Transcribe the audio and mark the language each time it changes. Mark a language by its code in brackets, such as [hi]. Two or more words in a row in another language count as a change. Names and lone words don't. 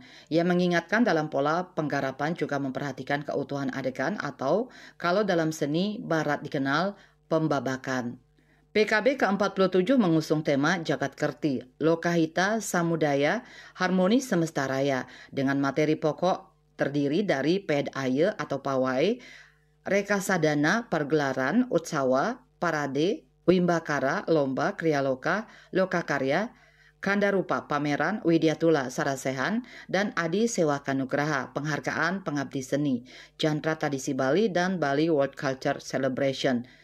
[id] Ia mengingatkan dalam pola penggarapan juga memperhatikan keutuhan adegan atau kalau dalam seni barat dikenal pembabakan. PKB ke-47 mengusung tema Jagat Kerti, Lokahita Samudaya, Harmoni Semesta Raya dengan materi pokok terdiri dari ped aye atau pawai, rekasadana, pergelaran, utsawa, parade, wimbakara, lomba, krialoka, lokakarya, kandarupa, pameran, widyatula, sarasehan, dan adi sewaka nugraha, penghargaan pengabdi seni, jantra tradisi Bali, dan Bali World Culture Celebration.